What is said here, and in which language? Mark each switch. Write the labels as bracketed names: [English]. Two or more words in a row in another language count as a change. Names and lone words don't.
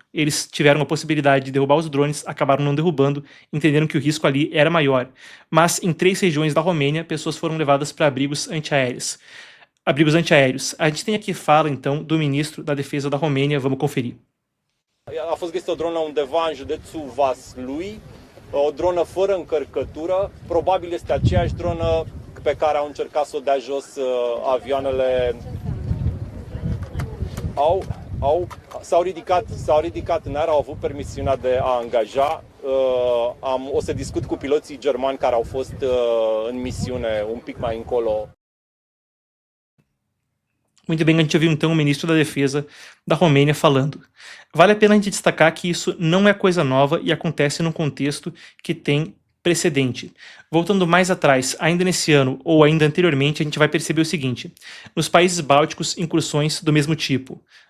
[Portuguese] Eles tiveram a possibilidade de derrubar os drones, acabaram não derrubando, entenderam que o risco ali era maior. Mas em 3 regiões da Romênia, pessoas foram levadas para abrigos antiaéreos. A gente tem aqui fala, então, do ministro da Defesa da Romênia, vamos conferir. [Romanian] A fost găsită o dronă undeva în județul Vaslui, o dronă fără încărcătură, probabil este aceeași dronă pe care au încercat să o dea jos avioanele. S-au ridicat în aer, au avut permisiunea de a angaja. O să discut cu piloții germani care au fost în misiune un pic mai încolo. [Portuguese] Muito bem, a gente ouviu então o ministro da Defesa da Romênia falando. Vale a pena a gente destacar que isso não é coisa nova e acontece num contexto que tem precedente. Voltando mais atrás, ainda nesse ano ou ainda anteriormente, a gente vai perceber o seguinte: nos países bálticos, incursões do mesmo tipo.